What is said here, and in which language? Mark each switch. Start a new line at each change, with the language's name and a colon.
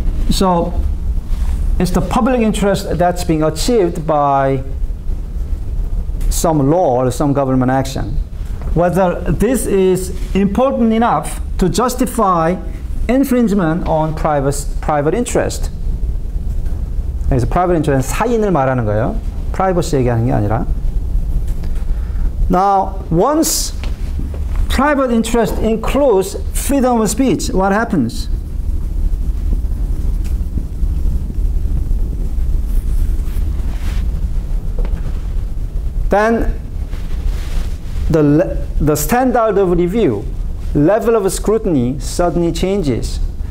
English: So it's the public interest that's being achieved by some law or some government action. Whether this is important enough to justify infringement on private interest.
Korean: 그래서 private interest, 사인을 말하는 거예요. privacy 얘기하는 게 아니라.
English: Now, once private interest includes freedom of speech, what happens? Then the standard of review, level of scrutiny suddenly changes.